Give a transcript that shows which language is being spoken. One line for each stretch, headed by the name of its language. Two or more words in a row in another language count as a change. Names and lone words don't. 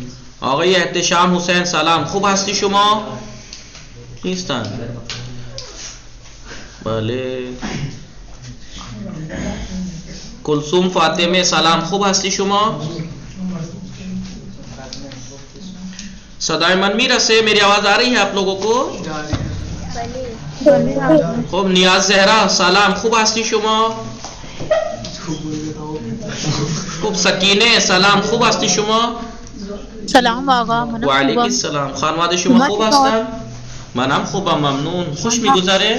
Persian: آقای احتشام حسین سلام، خوب هستی شما؟ نیستن. بله. کلثوم فاطمه سلام، خوب هستی شما؟ صدای من میرسه؟
Urdu: میری آواز آ رہی ہے آپ لوگوں کو؟
Persian: بله. خب نیاز زهرا سلام، خوب هستی شما؟ خوب سکینه سلام، خوب هستی شما؟ سلام آقا، و منم علیکم خوبم. السلام. خانواده شما خوب هستن؟ منم خوبم، ممنون. خوش میگذره؟